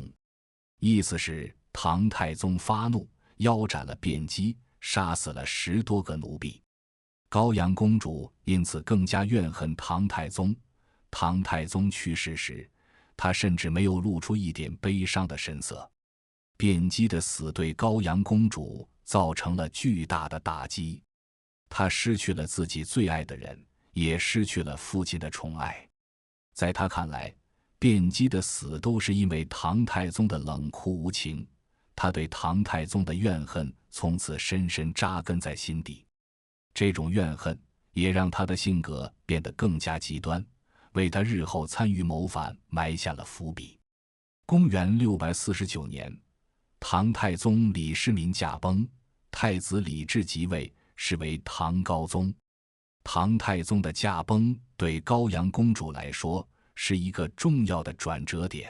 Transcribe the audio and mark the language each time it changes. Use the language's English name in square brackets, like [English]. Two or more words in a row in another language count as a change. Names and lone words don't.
[Chinese] 意思是唐太宗發怒，腰斬了辯機，殺死了10多個奴婢。高陽公主因此更加怨恨唐太宗。唐太宗去世時，她甚至沒有露出一點悲傷的神色。辯機的死對高陽公主造成了巨大的打擊，她失去了自己最愛的人，也失去了父親的寵愛。在她看來，辯機的死都是因為唐太宗的冷酷無情，他對唐太宗的怨恨從此深深扎根在心底。這種怨恨也讓他的性格變得更加極端，為他日後參與謀反埋下了伏筆。公元649年， 唐太宗李世民駕崩，太子李治即位，是為唐高宗。唐太宗的駕崩對高陽公主來說是一個重要的轉折點。